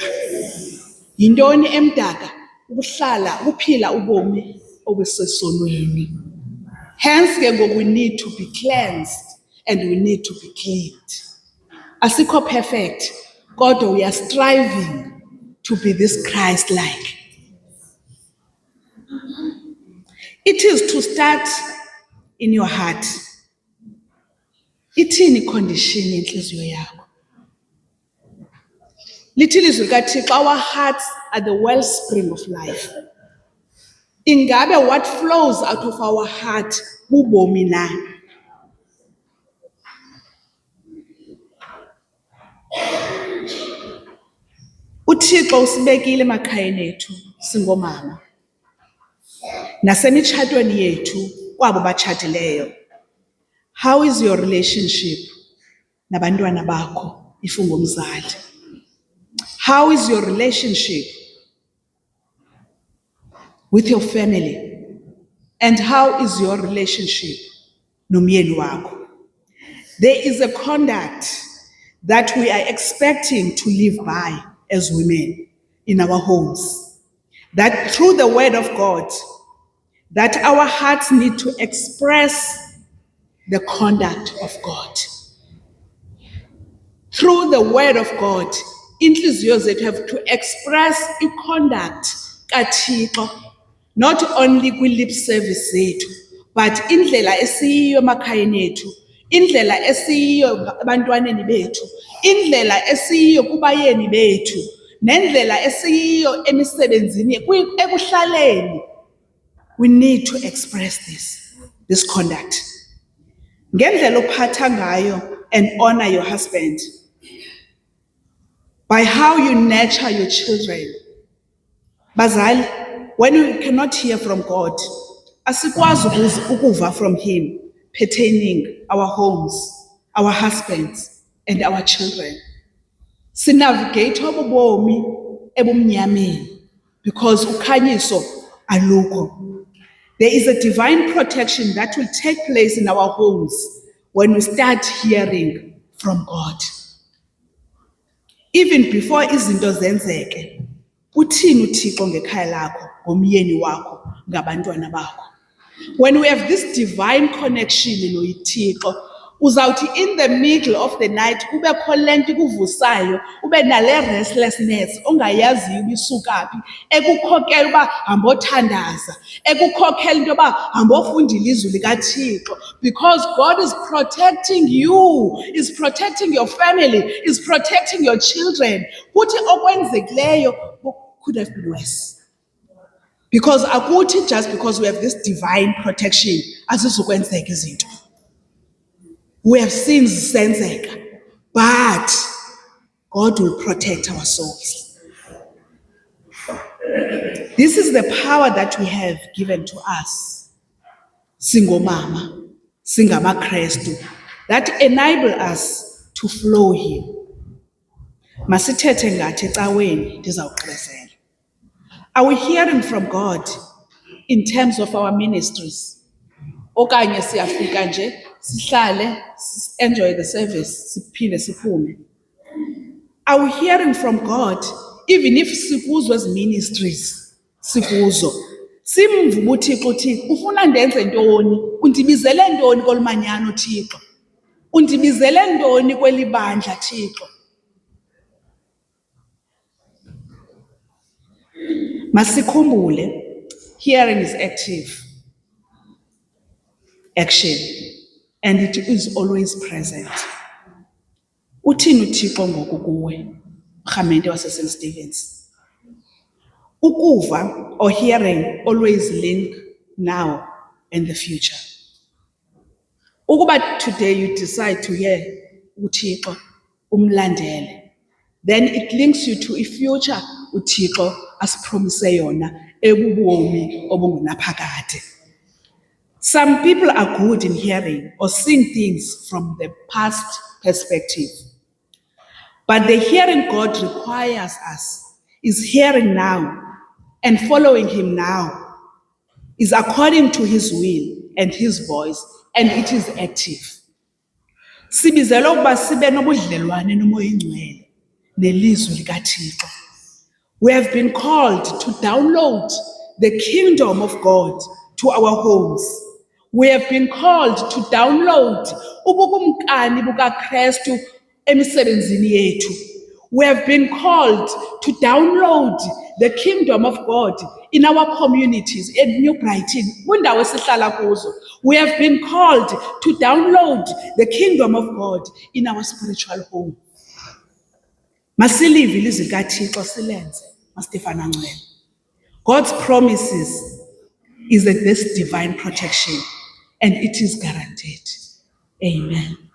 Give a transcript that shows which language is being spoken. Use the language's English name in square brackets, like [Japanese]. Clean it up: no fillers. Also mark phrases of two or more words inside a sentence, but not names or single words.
[Xhosa] Yintoni emdaka? Ukuhlala ukuphila ubomi obusesonweni. [English] Hence [Xhosa] ke ngoku [English] we need to be cleansed and we need to be cleaned. [Xhosa] Asikho perfect, kodwa [English] we are striving to be this Christ-like. It is to start in your heart. [Xhosa] Ithini condition yenhliziyo yakho? Lithi ilizwi likaThixo, [English] our hearts are the wellspring of life. Ingabe what flows out of our heart [Xhosa] bubomi na? uThixo usibekile emakhayeni ethu singomama. Nasemitshatweni yethu kwabo batshatileyo. [English] How is your relationship [Xhosa] nabantwana bakho [English] if ungumzali? How is your relationship with your family? And how is your relationship [Xhosa] nomyeni wakho? [English] There is a conduct that we are expecting to live by as women in our homes. That through the word of God, that our hearts need to express the conduct of God. Through the word of God, [Xhosa] inhliziyo zethu [English] have to express [Xhosa] i-conduct kaThixo, [English] not only [Xhosa] kwi-lip service zethu, but indlela esiyiyo emakhayeni ethu, indlela esiyiyo ebantwaneni bethu, indlela esiyiyo kubayeni bethu, nendlela esiyiyo emisebenzini ekuhlaleni. [English] We need to express this conduct. [Xhosa] Ngendlela ophatha ngayo [English] and honor your husband. By how you nurture your children. Bazali, when we cannot hear from God, [Xhosa] asikwazi ukuva [English] from him pertaining our homes, our husbands, and our children. [Xhosa] Sinavigate obobomi ebumnyameni because ukhanyiso alukho. [English] There is a divine protection that will take place in our homes when we start hearing from God. Even before [Xhosa] izinto zenzeke, uthini uThixo ngekhaya lakho, ngomyeni wakho, ngabantwana bakho? [English] When we have this divine connection [Xhosa] noThixo, uzawuthi [English] in the middle of the night [Xhosa] kube kholento kuvusayo, ube nale restlessness ongayaziyo ubisuka phi, ekukhokela uba hambothandaza, ekukhokela into yoba hambofunda ilizwi likaThixo, [English] because God is protecting you, is protecting your family, is protecting your children. [Xhosa] Kuthi okwenzekileyo [English] could have been worse. Because akuthi just because we have this divine protection [Xhosa] azizukwenzeka izinto. [English] We have sins zisenzeka, but God will protect our souls. This is the power that we have given to us, [Xhosa] singomama, singamaKrestu, [English] that enable us to flow Him. [Xhosa] Masithethe ngathi ecaweni ndizawugqibezela. [English] Are we hearing from God in terms of our ministries? [Xhosa] Okanye siyafika nje sihlale, [English] enjoy the service, [Xhosa] siphinde siphume? [English] Are we hearing from God even if sikuzo as ministries sikuzo? [Xhosa] Simvume uThixo uthi ufuna ndenze ntoni? Undibizele ntoni kolumanyano Thixo? Undibizele ntoni kweli bandla Thixo? Masikhumbule, [English] hearing is active action, and it is always present. [Xhosa] Uthini uThixo ngoku kuwe, Rhamente wase St. Stephen's? [English] Ukuva or hearing always link now and the future. Ukuba today you decide to hear [Xhosa] uThixo umlandele, [English] then it links you to a future [Xhosa] uThixo asipromise yona ebubomi obungunaphakade. [English] Some people are good in hearing or seeing things from the past perspective. But the hearing God requires us is hearing now and following Him now, is according to His will and His voice, and it is active. [Xhosa] Sibizelwe ukuba sibe nobudlelwane nomoya ingcwele nelizwi likaThixo. [English] We have been called to download the kingdom of God to our homes. We have been called to download [Xhosa] ubukumkani bukaKrestu emisebenzini yethu. [English] We have been called to download the kingdom of God in our communities in New Brighton. [Xhosa] Kwindawo esihlala kuzo. [English] We have been called to download the kingdom of God in our spiritual home. [Xhosa] Masilive ilizwi likaThixo silenze, Stefana Ncwele. [English] God's promises is that this divine protection, and it is guaranteed. Amen.